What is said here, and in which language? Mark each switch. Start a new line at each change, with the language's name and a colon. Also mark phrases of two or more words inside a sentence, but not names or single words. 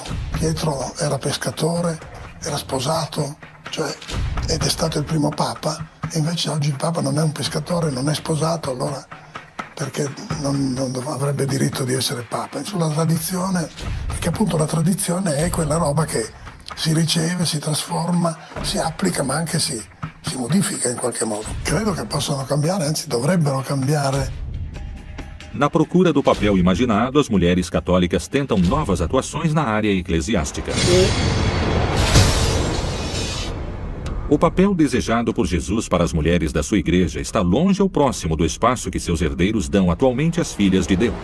Italian: Pietro era pescatore, era sposato, ed è stato il primo papa, e invece oggi il papa non è un pescatore, non è sposato, allora perché non avrebbe diritto di essere papa? Sulla tradizione, perché appunto la tradizione è quella roba che si riceve, si trasforma, si applica, ma anche si modifica in qualche modo. Credo che possano cambiare, anzi dovrebbero cambiare.
Portuguese: Na procura do papel imaginado, as mulheres católicas tentam novas atuações na área eclesiástica. O papel desejado por Jesus para as mulheres da sua igreja está longe ou próximo do espaço que seus herdeiros dão atualmente às filhas de Deus.